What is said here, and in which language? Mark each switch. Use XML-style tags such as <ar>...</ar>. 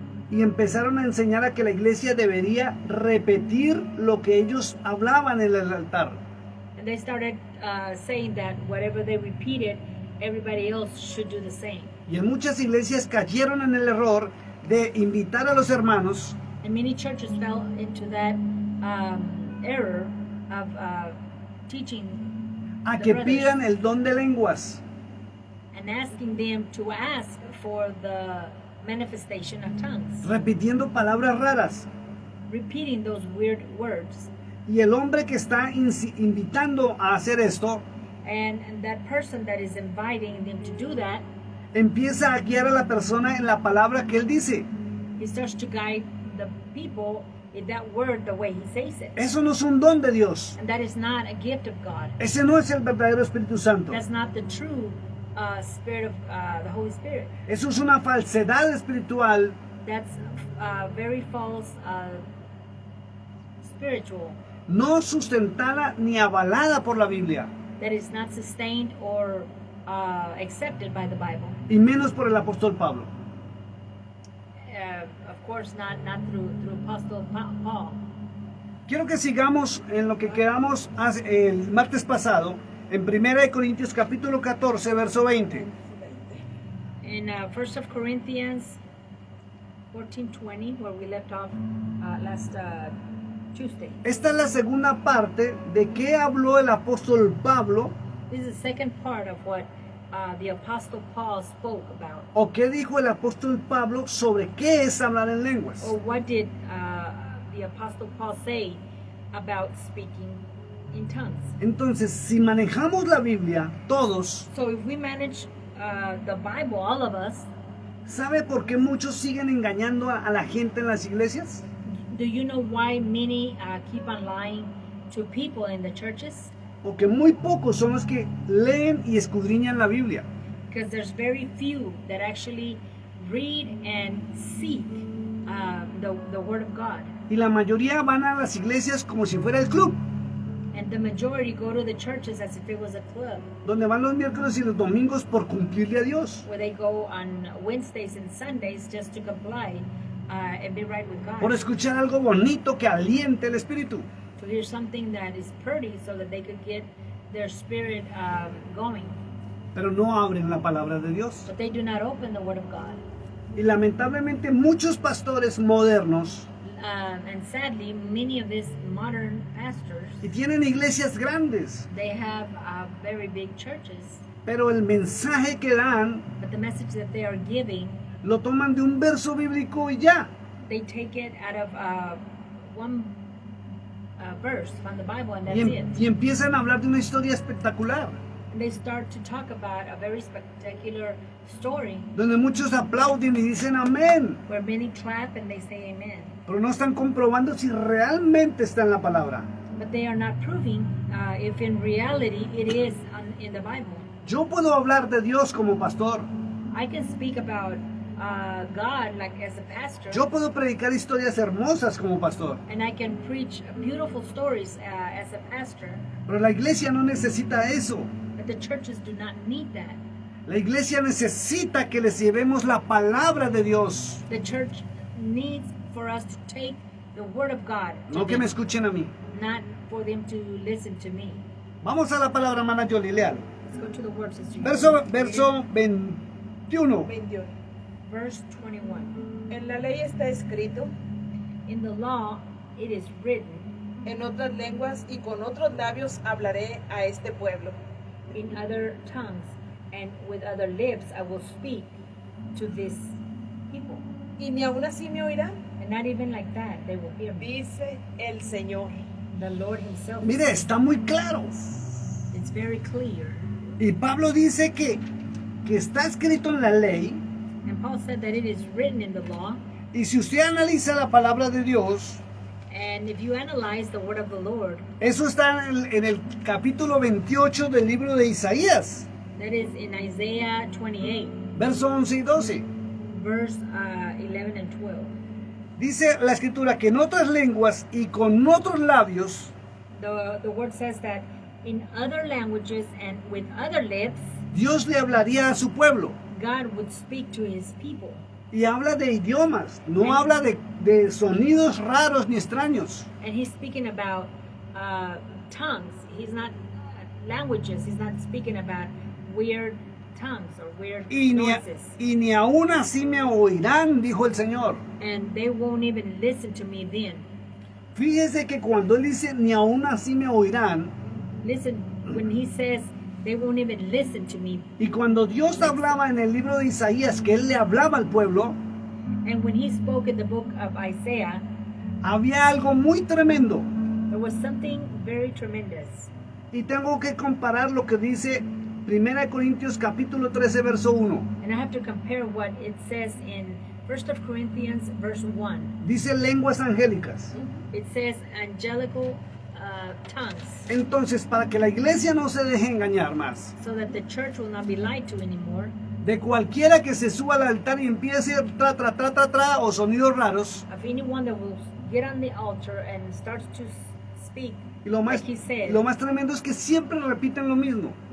<es>Y empezaron a enseñar a que la iglesia debería repetir lo que ellos hablaban en el altar.</es> <en>And they started saying that whatever they repeated, everybody else should do the same.</en> <es>Y en muchas iglesias cayeron en el error de invitar a los hermanos</es> <en>And many churches fell into that error of teaching</en> <es>a</es> <en>the</en> <es>que</es> <en>brothers</en> <es>pidan el don de lenguas.</es> <en>and asking them to ask for the manifestation of tongues,</en> <es>Repitiendo palabras raras.</es> <en>repeating those weird words.</en> <es>Y el hombre que está invitando a hacer esto</es> <en>And that person that is inviting them to do that,</en> <es>empieza a guiar a la persona en la palabra que él dice.</es> <en>he starts to guide the people in that word the way he says it.</en> <es>Eso no es un don de Dios.</es> <en>And that is not a gift of God.</en> <es>Ese no es el verdadero Espíritu Santo.</es> <en>That's not the true spirit of the Holy Spirit.</en> <es>Eso es una falsedad espiritual</es> <en>That's very false spiritual,</en> <es>no sustentada ni avalada por la Biblia,</es> <en>that is not sustained or accepted by the Bible.</en> <es>y menos por el apóstol Pablo.</es> <en>Of course, not through Apostle Paul.</en> <es>Quiero que sigamos en lo que quedamos el martes pasado, en 1 Corintios capítulo 14, verso 20.</es> <en>In 1 Corinthians 14:20, where we left off last Tuesday.</en> <es>Esta es la segunda parte de qué habló el apóstol Pablo,</es> <en>This is the second part of what the Apostle Paul spoke about.</en> <es>o qué dijo el apóstol Pablo sobre qué es hablar en lenguas.</es> <en>Or what did the Apostle Paul say about speaking in tongues?</en> <es>Entonces, si manejamos la Biblia, todos,</es> <en>So if we manage the Bible, all of us,</en> <es>¿sabe por qué muchos siguen engañando a la gente en las iglesias?</es> <en>do you know why many keep on lying to people in the churches?</en> <es>Porque muy pocos son los que leen y escudriñan la Biblia.</es> <en>Because there's very few that actually read and seek the Word of God.</en> <es>Y la mayoría van a las iglesias como si fuera el club,</es> <en>And the majority go to the churches as if it was a club,</en> <es>donde van los miércoles y los domingos por cumplirle a Dios.</es> <en>where they go on Wednesdays and Sundays just to comply and be right with</en> <es>Por</es> <en>God.</en> <es>escuchar algo bonito que aliente el espíritu.</es> <en>To hear something that is pretty so that they could get their spirit going.</en> <es>Pero no abren la palabra de Dios.</es> <en>But they do not open the Word of God.</en> <es>Y lamentablemente muchos pastores modernos,</es> <en>And sadly, many of these modern pastors,</en> <es>y tienen iglesias grandes,</es> <en>they have very big churches,</en> <es>pero el mensaje que dan</es> <en>but the message that they are giving,</en> <es>lo toman de un verso bíblico y ya.</es> <en>they take it out of one verse from the Bible, and that's</en> <es>Y,</es> <en>it.</en> <es>y empiezan a hablar de una historia espectacular,</es> <en>And they start to talk about a very spectacular story</en> <es>donde muchos aplauden y dicen amén,</es> <en>where many clap and they say amen.</en> <es>pero no están comprobando si realmente está en la palabra.</es> <en>But they are not proving if in reality it is in the Bible.</en> <es>Yo puedo hablar de Dios como pastor,</es> <en>I can speak about God like as a pastor,</en> <es>yo puedo predicar historias hermosas como pastor,</es> <en>and I can preach beautiful stories as a pastor,</en> <es>pero la iglesia no necesita eso.</es> <en>but the churches do not need that.</en> <es>La iglesia necesita que les llevemos la palabra de Dios.</es> <en>The church needs for us to take the Word of God, to</en> <es>No que me</es> <en>them,</en> <es>escuchen a mí.</es> <en>not for them to listen to me.</en> <es>Vamos a la palabra, hermana Yoli, lean.</es> <en>Let's go to the word, Sister.</en> <es>Verso 21. 21.</es> <en>Verse 21.</en> <es>En la ley está escrito,</es> <en>In the law it is written,</en> <es>en otras lenguas y con otros labios hablaré a este pueblo.</es> <en>in other tongues and with other lips I will speak to this people.</en> <es>Y ni aún así me oirán,</es> <en>And not even like that, they will hear me.</en> <es>dice el Señor.</es> <en>The Lord himself,</en> <es>Mire, está muy claro.</es> <en>it's very clear.</en> <es>Y Pablo dice que está escrito en la ley.</es> <en>And Paul said that it is written in the law.</en> <es>Y si usted analiza la palabra de Dios,</es> <en>And if you analyze the word of the Lord,</en> <es>eso está en el capítulo 28 del libro de Isaías,</es> <en>that is in Isaiah 28,</en> <es>verso 11 y 12.</es> <en>verse 11 and 12.</en> <es>Dice la escritura que en otras lenguas y con otros labios</es> <en>The word says that in other languages and with other lips,</en> <es>Dios le hablaría a su pueblo.</es> <en>God would speak to his people.</en> <es>Y habla de idiomas, no habla de sonidos raros ni extraños.</es> <en>And he's speaking about tongues. He's not languages. He's not speaking about weird tongues or weird noises.</en> <es>Y ni aún así me oirán, dijo el Señor.</es> <en>And they won't even listen to me then.</en> <es>Fíjese que cuando él dice ni aún así me oirán,</es> <en>Listen, when he says they won't even listen to me,</en> <es>y cuando Dios hablaba en el libro de Isaías que él le hablaba al pueblo,</es> <en>and when he spoke in the book of Isaiah,</en> <es>había algo muy tremendo.</es> <en>there was something very tremendous.</en> <es>Y tengo que comparar lo que dice 1 Corintios capítulo 13 verso 1.</es> <en>And I have to compare what it says in 1 Corinthians verse 1.</en> <es>Dice lenguas angélicas.</es> <en>It says angelical tongues,</en> <es>Entonces, para que la iglesia no se deje engañar más,</es> <en>so that the church will not be lied to anymore.</en> <es>de cualquiera que se suba al altar y empiece tra, tra, tra, tra, tra, o sonidos raros,</es> <en>Of anyone that will get on the altar and starts to speak,</en> <es>Y lo más,</es> <en>like he said,</en> <es>lo más tremendo es que siempre repiten lo mismo.</es>